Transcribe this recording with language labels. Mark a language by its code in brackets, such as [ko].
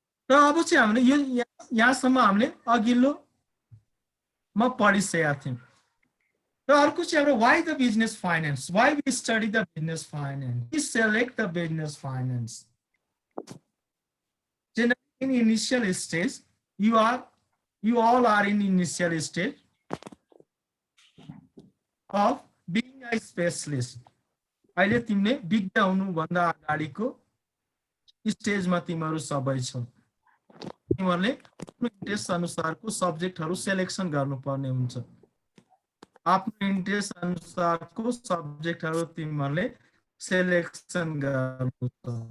[ne] र अब चाहिँ हामीले यो यहाँसम्म हामीले अघिल्लोमा पढिसकेका थियौं. र अर्को चाहिँ हाम्रो [en] why the business finance, why we study the business finance, we select the business finance. In initial stage, you all are in initial stage of being a specialist. [ne] अहिले तिमीले विज्ञ हुनु भन्दा अगाडिको स्टेजमा तिमीहरू सबै छौ. तिमीहरूले आफ्नो इन्ट्रेस्ट अनुसारको सब्जेक्टहरु सेलेक्सन गर्नुपर्ने हुन्छ. आफ्नो इन्ट्रेस्ट अनुसारको सब्जेक्टहरु तिमीहरूले सेलेक्सन गर्नुपर्छ.